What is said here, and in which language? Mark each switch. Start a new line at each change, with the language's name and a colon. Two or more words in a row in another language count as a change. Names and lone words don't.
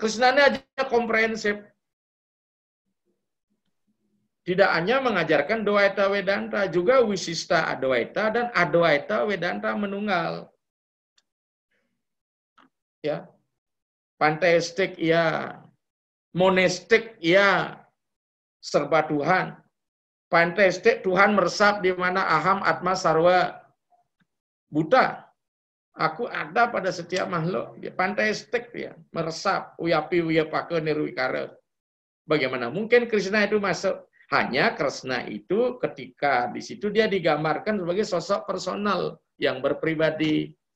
Indonesian: Krishna-nya aja komprehensif. Tidak hanya mengajarkan Dwaita Vedanta, juga Wisista Adwaita dan Adwaita Vedanta menunggal. Ya. Panteistik ya, monistik ya, serba Tuhan. Panteistik Tuhan meresap di mana
Sanskrit: aham atma sarwa buta.
Indonesian: Aku ada pada setiap makhluk. Panteistik ya, meresap.
Sanskrit: Uyapi uyapake nirwikara.
Indonesian: Bagaimana mungkin Krishna itu masuk? Hanya Krishna itu ketika di situ dia digambarkan sebagai sosok personal yang berpribadi.